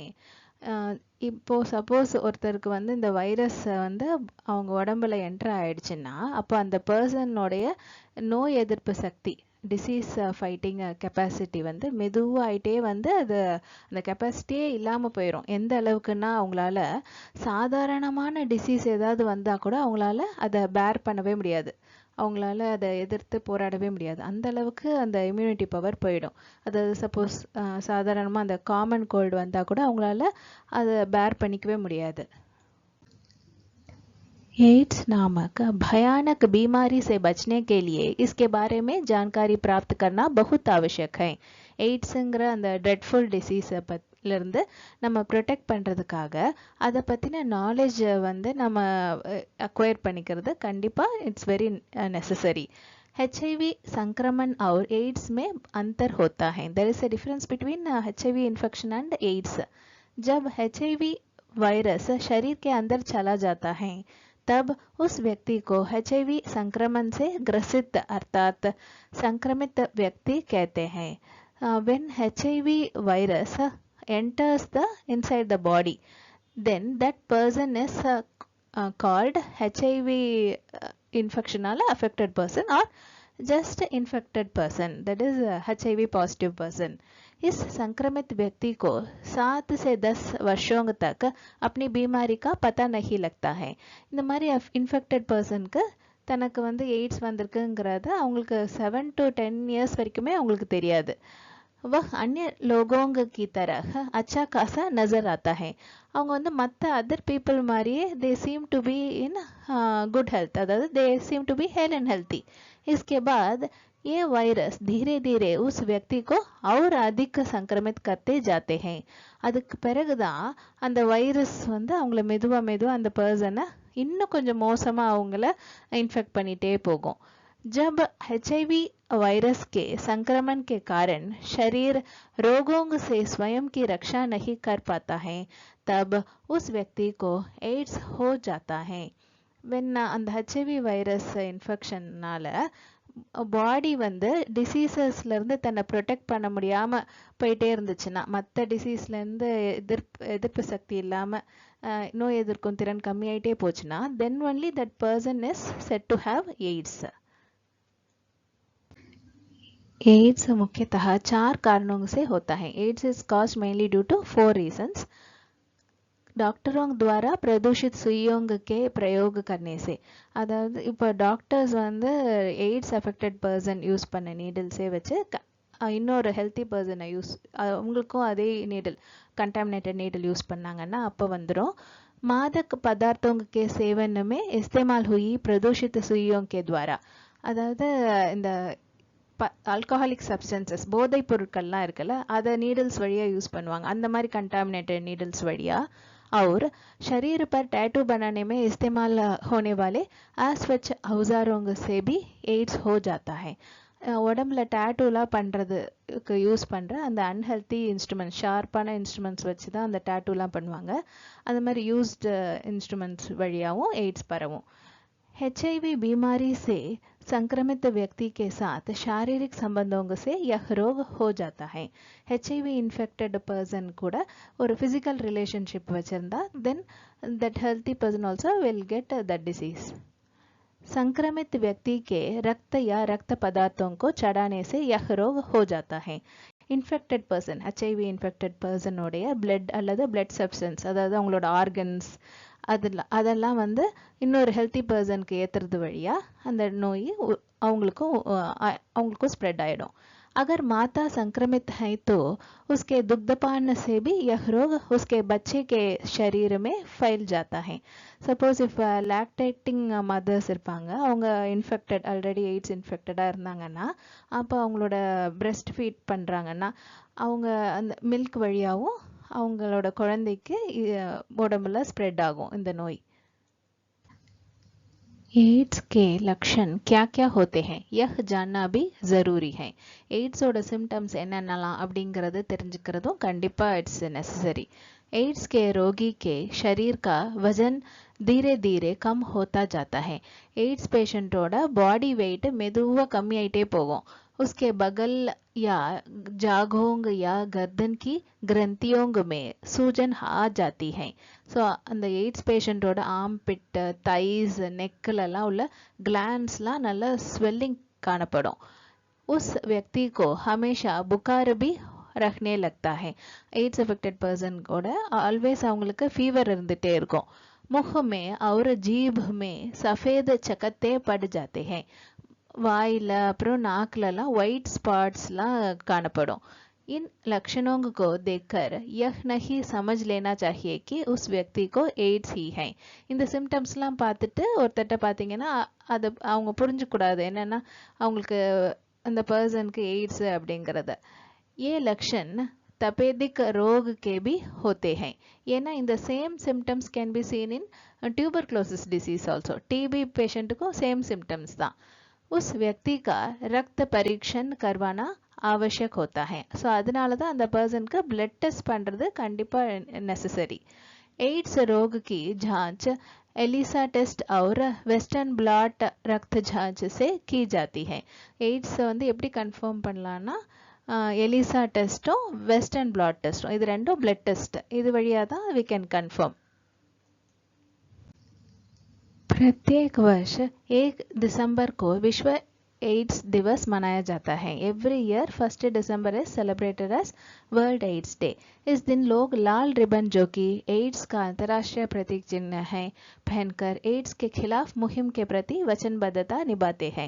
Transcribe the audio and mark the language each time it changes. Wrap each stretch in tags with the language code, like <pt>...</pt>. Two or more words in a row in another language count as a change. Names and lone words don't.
<ta>இப்போ சப்போஸ் ஒருத்தருக்கு வந்து இந்த வைரஸ் வந்து அவங்க உடம்புல என்டர் ஆயிடுச்சுன்னா அப்போ அந்த பர்சனோடைய நோய் எதிர்ப்பு சக்தி,</ta> <en>disease fighting capacity</en> <ta>வந்து மெதுவாகிட்டே வந்து அது அந்த கெப்பாசிட்டியே இல்லாமல் போயிடும். எந்த அளவுக்குன்னா அவங்களால சாதாரணமான டிசீஸ் ஏதாவது வந்தால் கூட அவங்களால அதை பேர் பண்ணவே முடியாது. அவங்களால அதை எதிர்த்து போராடவே முடியாது. அந்த அளவுக்கு அந்த</ta> <en>immunity power</en> <ta>போயிடும். அதாவது சப்போஸ் சாதாரணமாக அந்த</ta> <en>common cold</en> <ta>வந்தால் கூட அவங்களால அதை பேர் பண்ணிக்கவே முடியாது.</ta> <hi>एड्स नामक भयानक बीमारी से बचने के लिए इसके बारे में जानकारी प्राप्त करना बहुत आवश्यक है.</hi> <ta>எய்ட்ஸுங்கிற அந்த</ta> <en>dreadful disease</en> <ta>இருந்து நம்ம ப்ரொடெக்ட் பண்ணுறதுக்காக அதை பற்றின நாலேஜ் வந்து நம்ம அக்வயர் பண்ணிக்கிறது கண்டிப்பாக</ta> <en>it's very necessary.</en> <hi>HIV संक्रमण और एड्स में अंतर होता है.</hi> <en>there is a difference between HIV infection and AIDS.</en> <hi>जब HIV वायरस शरीर के अंदर चला जाता है तब उस व्यक्ति को HIV संक्रमण से ग्रसित अर्थात संक्रमित व्यक्ति कहते हैं.</hi> <en>When HIV virus enters the inside the body, then that person is called HIV infection affected person or just infected person, that is HIV positive person.</en> <hi>इस संक्रमित व्यक्ति को 7 से 10 वर्षों तक अपनी बीमारी का पता नहीं लगता है.</hi> <ta>இந்த மாதிரி</ta> <en>infected person</en> <ta>தனக்கு வந்து எய்ட்ஸ் வந்திருக்குங்கிறத அவங்களுக்கு</ta> <en>7 to 10 years</en> <ta>வரைக்குமே அவங்களுக்கு தெரியாது.</ta> <hi>वह अन्य लोगों की तरह अच्छा खासा नजर आता है.</hi> <ta>அவங்க வந்து மற்ற</ta> <en>other people மாதிரியே they seem to be in good health, அதாவது they seem to be hale and healthy.</en> <hi>इसके बाद ये वायरस धीरे धीरे उस व्यक्ति को और अधिक संक्रमित करते जाते हैं.</hi> <ta>அதுக்கு பிறகுதான் அந்த வைரஸ் வந்து அவங்கள மெதுவா அந்த பர்சனை இன்னும் கொஞ்சம் மோசமா அவங்கள இன்ஃபெக்ட் பண்ணிட்டே போகும்.</ta> <hi>जब HIV वायरस के संक्रमण के कारण शरीर रोगों से स्वयं की रक्षा नहीं कर पाता है तब उस व्यक्ति को एड्स हो जाता है.</hi> <ta>when அந்த</ta> <en>HIV virus infection</en> <ta>பாடி வந்து டிசீசஸ்லேருந்து தன்னை ப்ரொடெக்ட் பண்ண முடியாமல் போயிட்டே இருந்துச்சுன்னா, மற்ற டிசீஸ்லேருந்து எதிர்ப்பு சக்தி இல்லாமல் நோய் எதிர்க்கும் திறன் கம்மியாயிட்டே போச்சுன்னா,</ta> <en>then only that person is said to have AIDS.</en> <hi>एड्स मुख्यतः 4 कारणों से होता है.</hi> <en>AIDS is caused mainly due to 4 reasons.</en> <hi>डॉक्टरों द्वारा प्रदूषित सुइयों के प्रयोग करने से,</hi> <ta>அதாவது இப்போ டாக்டர்ஸ் வந்து</ta> <en>AIDS affected person use</en> <ta>பண்ண நீடில்ஸே வச்சு இன்னொரு</ta> <en>healthy person</en> <ta>அவங்களுக்கும் அதே</ta> <en>needle contaminated needle use</en> <ta>பண்ணாங்கன்னா அப்போ வந்துடும்.</ta> <hi>मादक पदार्थों के सेवन में इस्तेमाल हुई प्रदूषित सुइयों के द्वारा,</hi> <ta>அதாவது இந்த</ta> <en>alcoholic substances</en> <ta>போதை பொருட்கள்லாம் இருக்குல்ல, அதை நீடில்ஸ் வழியாக யூஸ் பண்ணுவாங்க, அந்த மாதிரி</ta> <en>contaminated needles</en> <ta>வழியாக.</ta> <hi>और शरीर पर टैटू बनाने में इस्तेमाल होने वाले अस्वच्छ औजारों से भी एड्स हो जाता है.</hi> <ta>உடம்புல டேட்டூலாம் பண்ணுறதுக்கு யூஸ் பண்ணுற அந்த</ta> <en>unhealthy instruments,</en> <ta>ஷார்ப்பான இன்ஸ்ட்ருமெண்ட்ஸ் வச்சு தான் அந்த டேட்டூலாம் பண்ணுவாங்க. அந்த மாதிரி</ta> <en>used instruments</en> <ta>வழியாகவும் எய்ட்ஸ் பரவும்.</ta> <hi>HIV बीमारी से संक्रमित व्यक्ति के साथ शारीरिक संबंधों से यह रोग हो जाता है.</hi> <en>HIV infected person</en> <ta>கூட ஒரு</ta> <en>physical relationship வச்சிருந்தா then that healthy person also will get that disease.</en> <hi>संक्रमित व्यक्ति के रक्त या रक्त पदार्थों को चढ़ाने से यह रोग हो जाता है.</hi> <en>infected person HIV infected</en> <ta>பர்சனோடைய பிளட் அல்லது</ta> <en>blood substance,</en> <ta>அதாவது அவங்களோட ஆர்கன்ஸ் அதெல்லாம் வந்து இன்னொரு</ta> <en>healthy person</en> <ta>ஏற்றுறது வழியாக அந்த நோய் அவங்களுக்கும் ஸ்ப்ரெட் ஆகிடும்.</ta> <hi>अगर माता संक्रमित है तो उसके दुग्धपान से भी यह रोग उसके बच्चे के शरीर में फैल जाता है.</hi> <en>suppose if lactating mothers</en> <ta>இருப்பாங்க, அவங்க</ta> <en>infected already AIDS infected</en> <ta>இருந்தாங்கன்னா, அப்போ அவங்களோட</ta> <en>breast feed</en> <ta>பண்ணுறாங்கன்னா அவங்க அந்த மில்க் வழியாகவும் அவங்களோட குழந்தைக்கு உடம்புல ஸ்ப்ரெட் ஆகும் இந்த நோய்.</ta> <hi>एड्स के लक्षण क्या क्या होते हैं यह जानना भी ज़रूरी है.</hi> <en>AIDS symptoms</en> <ta>என்னென்னலாம் அப்படிங்கிறது தெரிஞ்சுக்கிறதும் கண்டிப்பாக</ta> <en>it's necessary.</en> <hi>एड्स के रोगी के शरीर का वजन धीरे धीरे कम होता जाता है.</hi> <en>AIDS patient body weight</en> <ta>மெதுவாக கம்மியாயிட்டே போகும்.</ta> <hi>उसके बगल या जांघों या गर्दन की ग्रंथियों में सूजन आ जाती है.</hi> <ta>ஸோ அந்த எய்ட்ஸ் பேஷண்ட்டோட</ta> <en>armpit, thighs, neck</en> <ta>உள்ள கிளாண்ட்ஸ்லாம் நல்லா ஸ்வெல்லிங் காணப்படும்.</ta> <hi>उस व्यक्ति को हमेशा बुखार भी रखने लगता है.</hi> <en>AIDS affected person</en> <ta>கூட ஆல்வேஸ் அவங்களுக்கு ஃபீவர் இருந்துகிட்டே இருக்கும்.</ta> <hi>मुख में और जीभ में सफ़ेद चकत्ते पड़ जाते हैं.</hi> <ta>வாயில் அப்புறம் நாக்குலலாம்</ta> <en>white spots</en> <ta>காணப்படும்.</ta> <hi>इन लक्षणों को देखकर यह नहीं समझ लेना चाहिए कि उस व्यक्ति को एड्स ही है.</hi> <ta>இந்த சிம்டம்ஸ்லாம் பார்த்துட்டு ஒருத்தட்ட பார்த்தீங்கன்னா அதை அவங்க புரிஞ்சுக்கூடாது என்னென்னா அவங்களுக்கு அந்த பர்சனுக்கு எய்ட்ஸு அப்படிங்கிறத.</ta> <hi>ये लक्षण तपेदिक रोग के भी होते हैं.</hi> <ta>ஏன்னா இந்த</ta> <en>same symptoms can be seen in tuberculosis disease also. TB patient</en> <hi>को</hi> <en>same symptoms</en> <hi>தான். उस व्यक्ति का रक्त परीक्षण करवाना आवश्यक होता है.</hi> <ta>ஸோ அதனால தான் அந்த பர்சனுக்கு</ta> <en>blood test</en> <ta>பண்ணுறது கண்டிப்பாக நெசசரி.</ta> <hi>एड्स रोग की जांच एलिसा टेस्ट और वेस्टर्न ब्लॉट रक्त जांच से की जाती है.</hi> <ta>एड्स வந்து எப்படி கன்ஃபார்ம் பண்ணலான்னா எலிசா டெஸ்ட்டும் வெஸ்டர்ன் பிளாட் டெஸ்ட்டும், இது ரெண்டும்</ta> <en>blood test,</en> <ta>இது வழியாக தான்</ta> <en>we can confirm.</en> <hi>प्रत्येक वर्ष 1 दिसंबर को विश्व एड्स दिवस मनाया जाता है.</hi> <en>every year 1 December is celebrated as World AIDS Day.</en> <hi>इस दिन लोग लाल रिबन, जो कि एड्स का अंतर्राष्ट्रीय प्रतीक चिन्ह है, पहनकर एड्स के खिलाफ मुहिम के प्रति वचनबद्धता निभाते हैं.</hi>